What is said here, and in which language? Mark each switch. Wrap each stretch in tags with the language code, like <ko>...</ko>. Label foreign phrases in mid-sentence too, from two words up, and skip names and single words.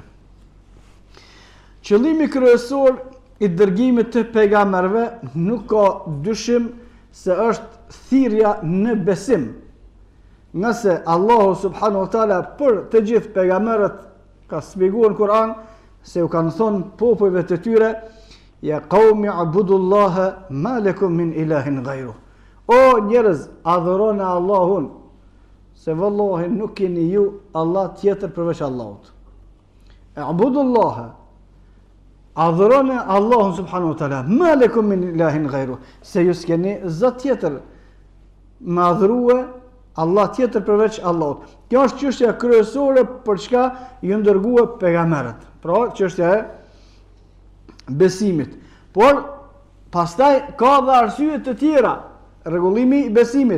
<sq>Qëllimi kryesor i dërgimit të pejgamberëve nuk ka dyshim se është thirrja në besim. Nëse Allahu</sq> <ar>سبحانه وتعالى</ar> <sq>për të gjithë pejgamberët ka shpjeguar në Kur'an se u kanë thonë popujve të tyre,</sq> <ar>يا قوم اعبدوا الله ما لكم من إله غيره.</ar> <sq>O njerëz, adhuroni Allahun, se vallahi nuk keni ju Allah tjetër përveç Allahut. Abudullaha, adhuroni Allahun</sq> <ar>سبحانه وتعالى, ما لكم من إله غيره,</ar> <sq>se ju s'keni zot tjetër me adhurue Allah tjetër përveç Allahut. Kjo është çështja kryesore për çka ju dërguar pejgamberët. Pra, çështja e besimit. Por pastaj ka dhe arsye të tjera, rregullimi i besimit.</sq>